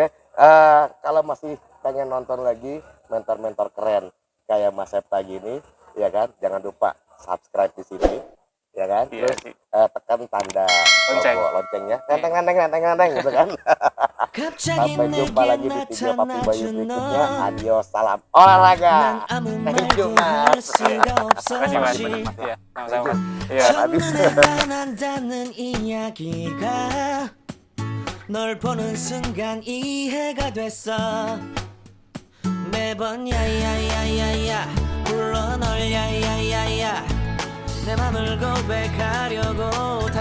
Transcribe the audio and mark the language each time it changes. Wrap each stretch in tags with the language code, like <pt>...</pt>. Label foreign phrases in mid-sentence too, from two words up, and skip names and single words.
<id>Kalau masih pengen nonton lagi mentor-mentor keren kayak Mas Septa gini, ya kan? Jangan lupa subscribe di sini, ya kan? Iya Terus sih. tekan tanda Lonceng. logo loncengnya. Nenteng gitu kan. Sampai jumpa lagi di video Papi Bayu berikutnya. Adios, salam olahraga.</id> <en>Thank you Mas.</en> <id>Makasih Mas. Iya, sama-sama. Iya. Habis.</id> <ko>한다는 이야기가 널 보는 순간 이해가 됐어 매번 야야야야야 불러 널 야야야야 내 맘을 고백하려고</ko>